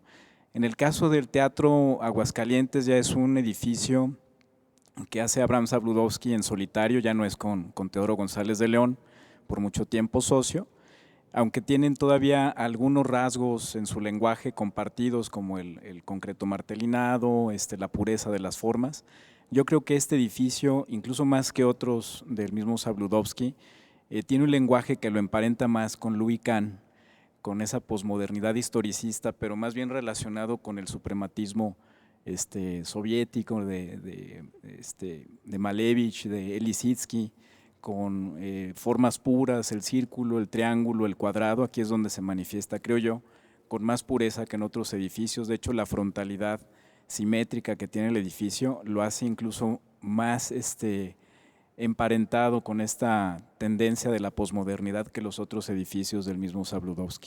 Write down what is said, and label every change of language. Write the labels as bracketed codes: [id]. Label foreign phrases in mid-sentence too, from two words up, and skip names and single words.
[es] En el caso del Teatro Aguascalientes, ya es un edificio que hace Abraham Zabludovsky en solitario, ya no es con Teodoro González de León, por mucho tiempo socio, aunque tienen todavía algunos rasgos en su lenguaje compartidos, como el concreto martelinado, la pureza de las formas. Yo creo que este edificio, incluso más que otros del mismo Zabludovsky, tiene un lenguaje que lo emparenta más con Louis Kahn, con esa posmodernidad historicista, pero más bien relacionado con el suprematismo soviético de Malevich, de Elie Lissitzky, con formas puras, el círculo, el triángulo, el cuadrado. Aquí es donde se manifiesta, creo yo, con más pureza que en otros edificios. De hecho, la frontalidad simétrica que tiene el edificio lo hace incluso más emparentado con esta tendencia de la posmodernidad que los otros edificios del mismo Zabludovsky.